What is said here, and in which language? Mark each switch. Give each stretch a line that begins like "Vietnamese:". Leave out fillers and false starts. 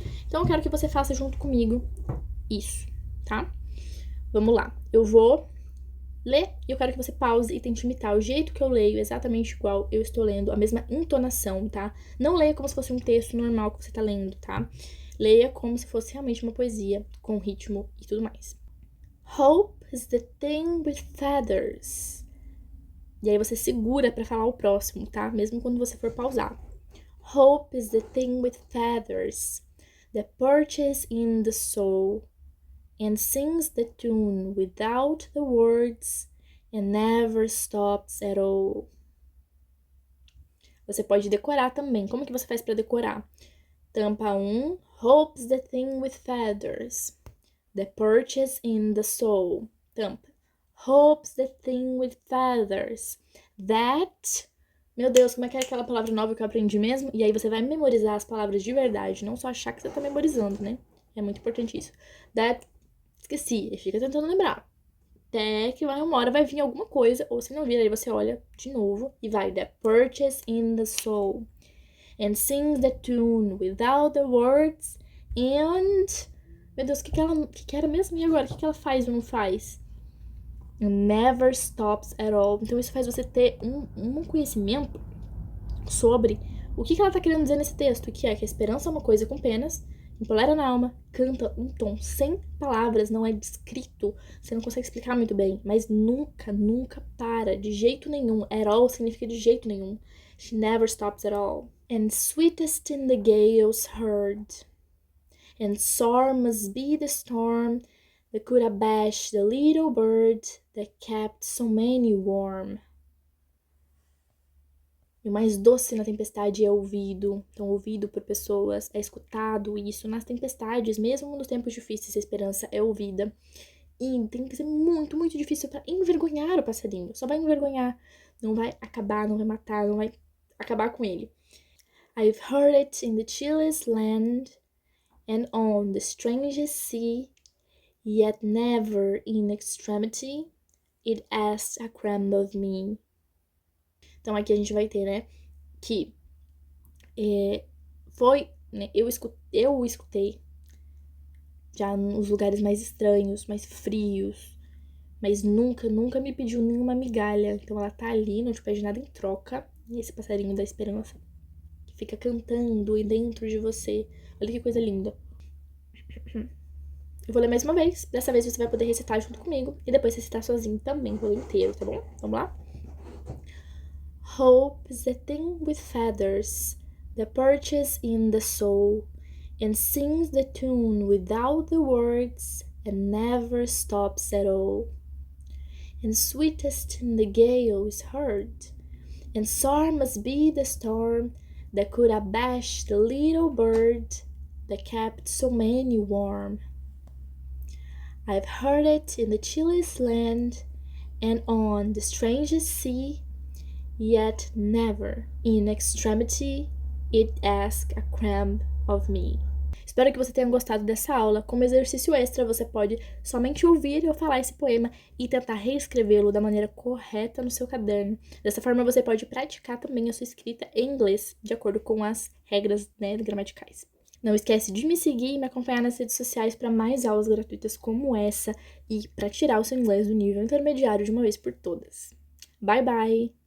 Portuguese: Então eu quero que você faça junto comigo isso, tá? Vamos lá. Eu vou ler e eu quero que você pause e tente imitar o jeito que eu leio, exatamente igual eu estou lendo, a mesma entonação, tá? Não leia como se fosse um texto normal que você tá lendo, tá? Leia como se fosse realmente uma poesia, com ritmo e tudo mais.
English: Hope is the thing with feathers.
Portuguese: E aí você segura pra falar o próximo, tá? Mesmo quando você for pausar.
English: Hope is the thing with feathers that perches in the soul and sings the tune without the words and never stops at all.
Portuguese: Você pode decorar também. Como que você faz pra decorar? Tampa 1.
English: Hope's the thing with feathers that perches in the soul. Tampa. Hope's the thing with feathers that...
Portuguese: Meu Deus, como é que é aquela palavra nova que eu aprendi mesmo? E aí você vai memorizar as palavras de verdade, não só achar que você tá memorizando, né? É muito importante isso.
English: That...
Portuguese: Esqueci, fica tentando lembrar. Até que uma hora vai vir alguma coisa, ou se não vir, aí você olha de novo e vai.
English: That perches in the soul and sings the tune without the words and...
Portuguese: Meu Deus, o que era mesmo? E agora? O que ela faz ou não faz?
English: Never stops at all.
Portuguese: Então isso faz você ter um conhecimento sobre o que ela tá querendo dizer nesse texto, que é que a esperança é uma coisa com penas, empolera na alma, canta um tom sem palavras, não é descrito, você não consegue explicar muito bem, mas nunca, nunca para, de jeito nenhum. At all significa de jeito nenhum.
English: She never stops at all. And sweetest in the gales heard, and sore must be the storm that could abash the little bird that kept so many warm.
Portuguese: E o mais doce na tempestade é ouvido. Então, ouvido por pessoas, é escutado. E isso nas tempestades, mesmo nos tempos difíceis, a esperança é ouvida. E tem que ser muito, muito difícil para envergonhar o passarinho. Só vai envergonhar. Não vai acabar, não vai matar, não vai acabar com ele.
English: I've heard it in the chillest land and on the strangest sea, yet never in extremity it asked a crumb of me.
Portuguese: Então aqui a gente vai ter, né, que foi, né, eu escutei já nos lugares mais estranhos, mais frios, mas nunca me pediu nenhuma migalha. Então ela tá ali, não te pede nada em troca. E esse passarinho da esperança que fica cantando e dentro de você. Olha que coisa linda. Eu vou ler mais uma vez. Dessa vez você vai poder recitar junto comigo e depois recitar sozinho também, vou ler inteiro, tá bom? Vamos lá?
English: Hope is a thing with feathers that perches in the soul and sings the tune without the words and never stops at all. And sweetest in the gale is heard, and sore must be the storm that could abash the little bird that kept so many warm. I've heard it in the chilliest land and on the strangest sea, yet never in extremity it asked a crumb of me.
Portuguese: Espero que você tenha gostado dessa aula. Como exercício extra, você pode somente ouvir eu falar esse poema e tentar reescrevê-lo da maneira correta no seu caderno. Dessa forma, você pode praticar também a sua escrita em inglês, de acordo com as regras, né, gramaticais. Não esquece de me seguir e me acompanhar nas redes sociais para mais aulas gratuitas como essa e para tirar o seu inglês do nível intermediário de uma vez por todas.
English: Bye, bye!